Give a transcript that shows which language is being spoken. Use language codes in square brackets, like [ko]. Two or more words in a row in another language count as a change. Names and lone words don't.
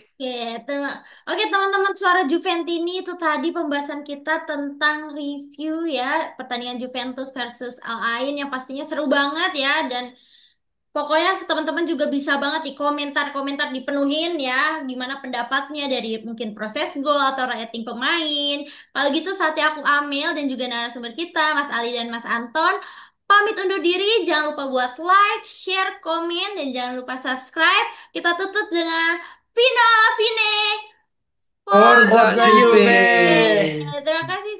[id] Oke, Oke, teman-teman suara Juventini itu tadi pembahasan kita tentang review ya pertandingan Juventus versus Al Ain yang pastinya seru banget ya, dan pokoknya teman-teman juga bisa banget di komentar-komentar dipenuhin ya gimana pendapatnya dari mungkin proses gol atau rating pemain. Kalau gitu saatnya aku Amel dan juga narasumber kita Mas Ali dan Mas Anton pamit undur diri. Jangan lupa buat like, share, komen, dan jangan lupa subscribe. Kita tutup dengan [it] Vino alla fine. Forza Forza Forza! Juve. Juve! [id] Terima kasih.